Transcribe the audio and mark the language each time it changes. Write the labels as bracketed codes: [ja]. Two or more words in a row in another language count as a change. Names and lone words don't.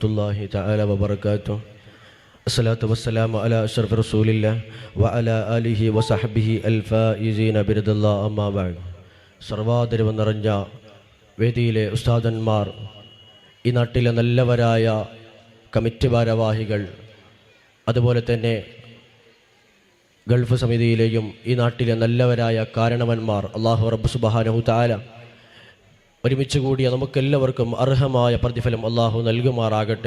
[ar] الله تعالى وبركاته. الصلاة والسلام على أشرف رسول الله وعلى آله وصحبه الفائزين برضا الله. أما بعد. [ml] സർവാദരവ് നിറഞ്ഞ വേദിയിലെ ഉസ്താദന്മാർ, ഈ നാട്ടിലെ നല്ലവരായ കമ്മിറ്റി ഭാരവാഹികൾ, അതുപോലെ തന്നെ ഗൾഫ് സമിതിയിലെയും ഈ നാട്ടിലെ നല്ലവരായ കാരണവന്മാർ, [ar] الله رب سبحانه تعالى [ml] ഒരുമിച്ച് കൂടിയ നമുക്കെല്ലാവർക്കും അർഹമായ പ്രതിഫലം അള്ളാഹു നൽകുമാറാകട്ടെ.